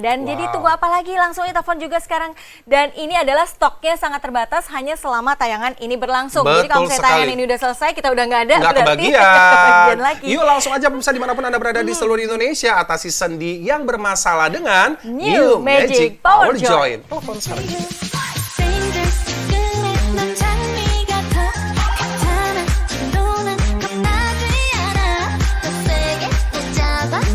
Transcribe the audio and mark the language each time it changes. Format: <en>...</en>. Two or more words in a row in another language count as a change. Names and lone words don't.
<id>Dan jadi tunggu apa lagi, langsung aja telepon juga sekarang. Dan ini adalah stoknya sangat terbatas hanya selama tayangan ini berlangsung. Jadi kalau Betul misalnya tayangan sekali. ini udah selesai, kita udah nggak ada, Nggak berarti kebagian. lagi. Yuk langsung aja pemirsa dimanapun Anda berada di seluruh Indonesia, atasi sendi yang bermasalah dengan New Magic Power Joint. Telepon sekarang.</id> <ko>Fingers 끝내 넌 장미 같아 괜찮아 진도는 겁나지 않아 더 세게 더 잡아</ko>